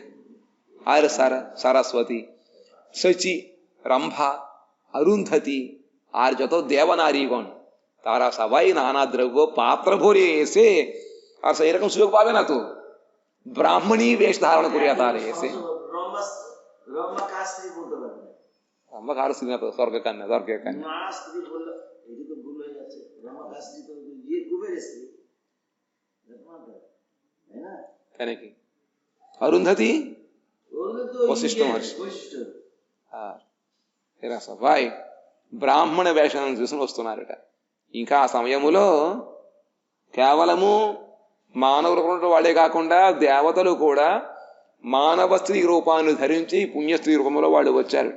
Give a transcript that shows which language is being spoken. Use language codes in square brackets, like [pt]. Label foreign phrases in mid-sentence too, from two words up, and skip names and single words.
[bn] আর সরস্বতী, শচী, রম্ভা, অরুন্ধতী আর যত দেবনারীগণ তারা সবাই নানা দ্রব্য পাত্র ভরে এসে, আর এরকম সুযোগ পাবে না তো, ব্রাহ্মণী বেশ ধারণ করিয়া তারা এসে। ব্রহ্মা কার স্ত্রী না তো? স্বর্গের কন্যা, স্বর্গের কন্যা। কেন কি? [te] అరుంధతి వశిష్ఠ మహర్షి. సభాయ్ బ్రాహ్మణ వేషాలను చూసుకుని వస్తున్నారట. ఇంకా ఆ సమయములో కేవలము మానవులు వాళ్ళే కాకుండా దేవతలు కూడా మానవ స్త్రీ రూపాన్ని ధరించి పుణ్యస్త్రీ రూపంలో వాళ్ళు వచ్చారట.